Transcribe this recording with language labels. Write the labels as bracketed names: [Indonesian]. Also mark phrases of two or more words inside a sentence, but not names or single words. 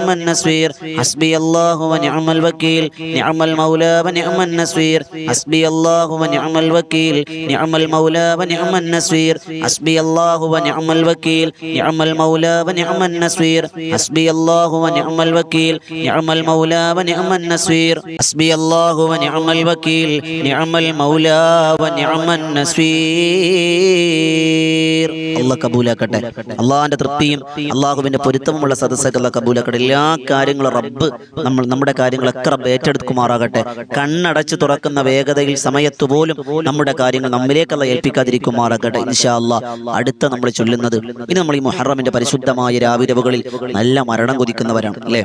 [Arabic] النصير حسبي الله ونعم الوكيل نعم المولى ونعم النصير حسبي الله ونعم الوكيل نعم المولى ونعم النصير حسبي الله ونعم الوكيل نعم المولى ونعم النصير حسبي الله ونعم الوكيل نعم المولى ونعم النصير حسبي الله ونعم الوكيل نعم المولى ونعم النصير. [Malayalam] അല്ലാഹ് കബൂലാക്കട്ടെ. അള്ളാഹിന്റെ തൃപ്തിയും അള്ളാഹുവിന്റെ പൊരുത്തമുള്ള സദസ്സൊക്കെ അല്ലാഹ് കബൂലാക്കട്ടെ. എല്ലാ കാര്യങ്ങളും റബ്ബ് നമ്മുടെ കാര്യങ്ങളൊക്കെ റബ്ബ് ഏറ്റെടുക്കുമാറാകട്ടെ. കണ്ണടച്ച് തുറക്കുന്ന വേഗതയിൽ സമയത്ത് പോലും നമ്മുടെ കാര്യങ്ങൾ നമ്മിലേക്കല്ല ഏൽപ്പിക്കാതിരിക്കുമാറാകട്ടെ. [Arabic] إن شاء الله [Malayalam] അടുത്ത നമ്മൾ ചൊല്ലുന്നത് ഇനി നമ്മൾ ഈ മുഹറമിന്റെ പരിശുദ്ധമായ രാവിരവുകളിൽ നല്ല മരണം കൊതിക്കുന്നവരാണ് അല്ലേ?